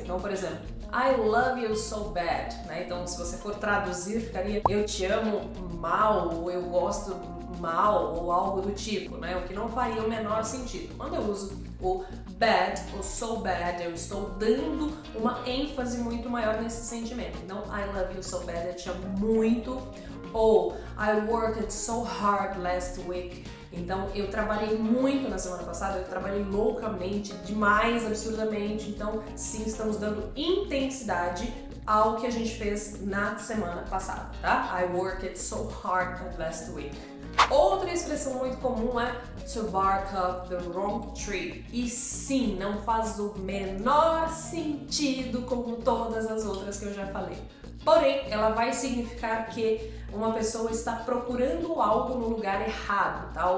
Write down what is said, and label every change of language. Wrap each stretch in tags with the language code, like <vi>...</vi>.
<pt>Então, por exemplo,</pt> <en>I love you so bad,</en> <pt>né? Então, se você for traduzir, ficaria eu te amo mal, ou eu gosto mal, ou algo do tipo, né? O que não faria o menor sentido. Quando eu uso o bad, o so bad, eu estou dando uma ênfase muito maior nesse sentimento. Então,</pt> <en>I love you so bad,</en> <pt>eu te amo muito. Ou</pt> <en>I worked so hard last week.</en> <pt>Então, eu trabalhei muito na semana passada, eu trabalhei loucamente, demais, absurdamente. Então, sim, estamos dando intensidade ao que a gente fez na semana passada, tá?</pt> <en>I worked so hard last week.</en> <pt>Outra expressão muito comum é</pt> <en>to bark up the wrong tree.</en> <pt>E sim, não faz o menor sentido como todas as outras que eu já falei. Porém, ela vai significar que uma pessoa está procurando algo no lugar errado, tá?</pt>